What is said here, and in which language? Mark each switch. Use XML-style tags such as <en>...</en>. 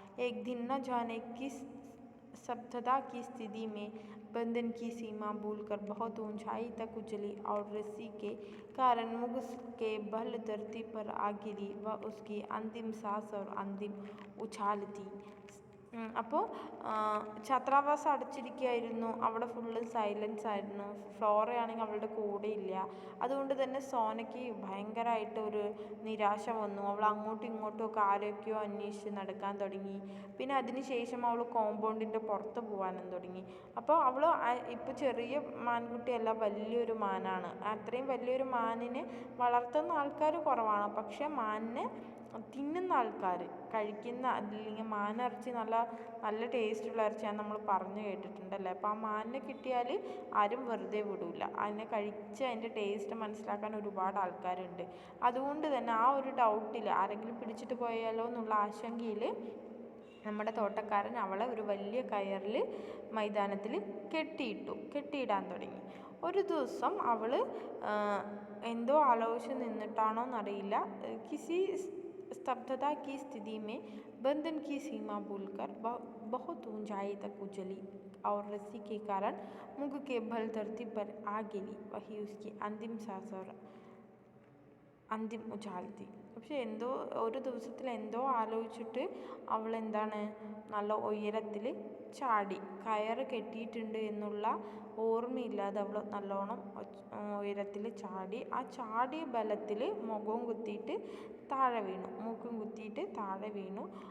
<hi>एक दिन न जाने किस स्तब्धता की स्थिति में बंधन की सीमा भूलकर बहुत ऊंचाई तक उछली और रस्सी के कारण मुझ के बल धरती पर आ गिरी। वह उसकी अंतिम सांस और अंतिम उछाल थी।</hi> <ml>അപ്പോൾ ഛാത്രാവാസം അടച്ചിരിക്കുകയായിരുന്നു. അവിടെ ഫുള്ള് സൈലൻസ് ആയിരുന്നു. ഫ്ലോറയാണെങ്കിൽ അവളുടെ കൂടെ ഇല്ല. അതുകൊണ്ട് തന്നെ സോനയ്ക്ക് ഭയങ്കരമായിട്ട് ഒരു നിരാശ വന്നു. അവൾ അങ്ങോട്ടും ഇങ്ങോട്ടും ഒക്കെ ആരൊക്കെയോ അന്വേഷിച്ച് നടക്കാൻ തുടങ്ങി. പിന്നെ അതിന് ശേഷം അവൾ കോമ്പൗണ്ടിൻ്റെ പുറത്ത് പോകാനും തുടങ്ങി. അപ്പോൾ അവൾ ഇപ്പോൾ ചെറിയ മാൻകുട്ടിയല്ല, വലിയൊരു മാനാണ്. അത്രയും വലിയൊരു മാനിനെ വളർത്തുന്ന ആൾക്കാർ കുറവാണ്. പക്ഷേ മാനിനെ തിന്നുന്ന ആൾക്കാർ, കഴിക്കുന്ന, അല്ലെങ്കിൽ മാനിറച്ചി നല്ല ടേസ്റ്റുള്ള ഇറച്ചിയാണെന്ന് നമ്മൾ പറഞ്ഞു കേട്ടിട്ടുണ്ടല്ലേ. അപ്പോൾ ആ മാനിനെ കിട്ടിയാൽ ആരും വെറുതെ വിടില്ല. അതിനെ കഴിച്ച് അതിൻ്റെ ടേസ്റ്റ് മനസ്സിലാക്കാൻ ഒരുപാട് ആൾക്കാരുണ്ട്. അതുകൊണ്ട് തന്നെ ആ ഒരു ഡൗട്ടിൽ ആരെങ്കിലും പിടിച്ചിട്ട് പോയാലോ എന്നുള്ള ആശങ്കയിൽ നമ്മുടെ തോട്ടക്കാരൻ അവളെ ഒരു വലിയ കയറിൽ മൈതാനത്തിൽ കെട്ടിയിടാൻ തുടങ്ങി. ഒരു ദിവസം അവൾ എന്തോ ആലോചിച്ച് നിന്നിട്ടാണോ എന്നറിയില്ല,</ml> <hi>കിസി स्तब्धता की स्थिति में बंधन की सीमा भूलकर बहुत ऊंचाई तक उछली और रस्सी के कारण मुख के बल धरती पर आ गिरी। वही उसकी अंतिम सांस और अंतिम उछाल थी.</hi> <ml>പക്ഷെ ഒരു ദിവസത്തിൽ എന്തോ ആലോചിച്ചിട്ട് അവൾ നല്ല ഉയരത്തിൽ ചാടി. കയറ് കെട്ടിയിട്ടുണ്ട് എന്നുള്ള ഓർമ്മയില്ലാതെ അവൾ നല്ലോണം ഉയരത്തിൽ ചാടി. ആ ചാടിയ ബലത്തിൽ മുഖവും കുത്തിയിട്ട് താഴെ വീണു, മൂക്കും കുത്തിയിട്ട് താഴെ വീണു.</ml>